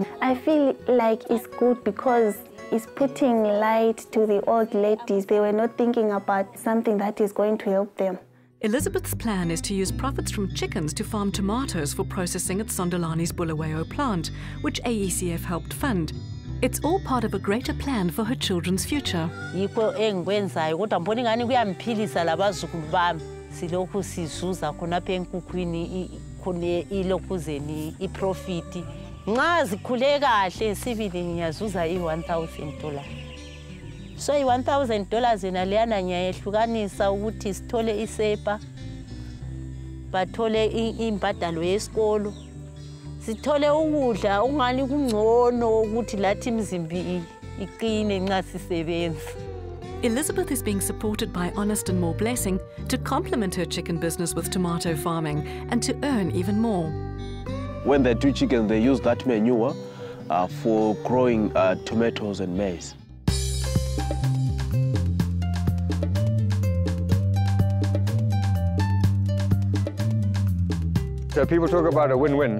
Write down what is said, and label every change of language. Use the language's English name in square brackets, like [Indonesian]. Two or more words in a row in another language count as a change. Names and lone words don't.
[English] I feel like it's good because it's putting light to the old ladies. They were not thinking about something that is going to help them. Elizabeth's plan is to use profits from chickens to farm tomatoes for processing at Sondolani's Bulawayo plant, which AECF helped fund. It's all part of a greater plan for her children's future. [North Ndebele] Yikho engikwenzayo kodwa mbona ingani kuyamphilisa labazukulu bami silokhu sizuza khonapha enkukhwini khona ilokhuzeni iprofit. Nxa zikhule kahle sibili ngiyazuza $1,000. So $1,000 yena leyana ngiyayehlukanisa ukuthi sithole isepa, bathole imbadalo yesikolo, sithole ukudla ungani kungcono ukuthi lathi imizimbi iqine nxa sisebenza. [English] Elizabeth is being supported by Honest and More Blessing to complement her chicken business with tomato farming and to earn even more. When they do chicken, they use that manure for growing tomatoes and maize. So people talk about a win-win.